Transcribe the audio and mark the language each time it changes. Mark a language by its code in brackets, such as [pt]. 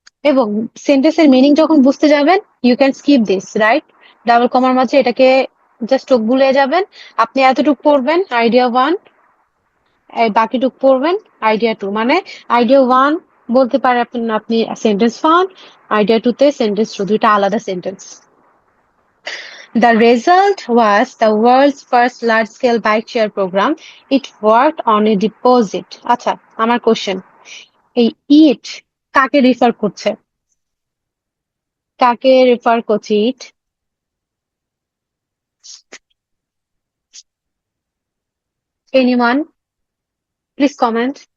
[bn] এবং সেন্টেন্সের মিনিং যখন বুঝতে যাবেন, [en] you can skip this, [bn] right? Double কমার মাঝে এটাকে জাস্ট চোখ বুলিয়ে যাবেন। আপনি এতটুকু পড়বেন আইডিয়া 1, বাকিটুকু পড়বেন আইডিয়া 2। মানে আইডিয়া 1 বলতে পারে আপনি সেন্টেন্স ফাউন্ড, আইডিয়া 2 তে সেন্টেন্স 2, দুইটা আলাদা sentence. [en] The result was the world's first large-scale bike share program. It worked on a deposit. [bn] আচ্ছা, আমার কোশ্চেন, এই ইট কাকে রিফার করছে? কাকে রেফার করছি ইট? [en] Anyone? Please comment.